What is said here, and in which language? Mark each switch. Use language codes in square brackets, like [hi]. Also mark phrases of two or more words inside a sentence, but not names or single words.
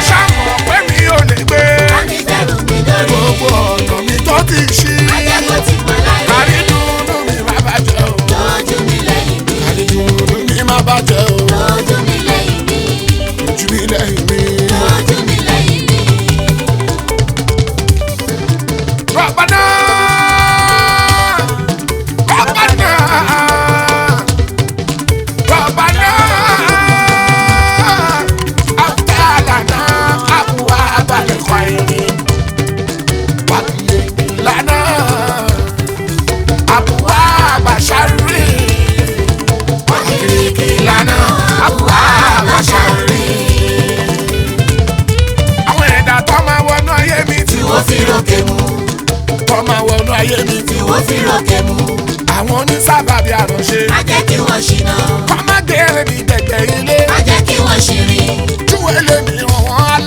[yo] ṣàmọ̀ pé mi ò lè gbé a ní bẹ̀rù mi lórí. gbogbo ọ̀nà mi tó ti ṣí ajẹ́kọ̀ọ́ ti mọ̀ láyé. àrídùnnú mi má bàjẹ́ o lójú mi lẹ́yìn mi. àrídùnnú mi má bàjẹ́ o lójú mi lẹ́yìn mi. ojú mi lẹ́yìn mi. lójú mi lẹ́yìn mi. [ar] ربنا ربنا ربنا أبدلنا أبواب الخير وقِ لنا أبواب الشر وقِ لنا أبواب الشر. [yo] Àwọn ẹ̀dá tó máa wọnú ayé mi tí wọ́n fi rókè mú. wọ́n máa wọnú ayé mi tí wọ́n fi rókè mú. àwọn onísábàbí àránṣe má jẹ́ kí wọ́n ṣìnà. wọ́n má dèrè ní dẹ̀dẹ̀ ilé má jẹ́ kí wọ́n ṣìrìn. júwe lè ní ọ̀wọ́n àlà